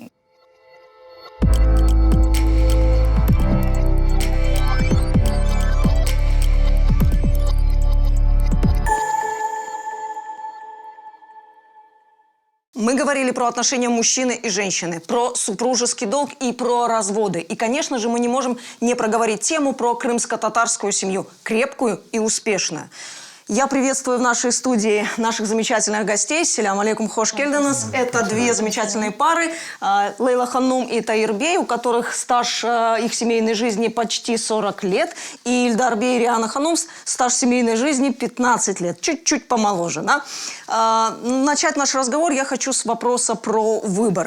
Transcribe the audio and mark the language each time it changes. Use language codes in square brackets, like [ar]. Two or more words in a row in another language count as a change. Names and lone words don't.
[ru] Мы говорили про отношения мужчины и женщины, про супружеский долг и про разводы. И, конечно же, мы не можем не проговорить тему про крымско-татарскую семью. Крепкую и успешную. Я приветствую в нашей студии наших замечательных гостей. [crh] Селям алейкум, хош келденес. [ru] Это две замечательные пары. Лейла Ханум и Таир Бей, у которых стаж их семейной жизни почти 40 лет. И Ильдар Бей и Риана Ханум, стаж семейной жизни 15 лет. Чуть-чуть помоложе, да? Начать наш разговор я хочу с вопроса про выбор.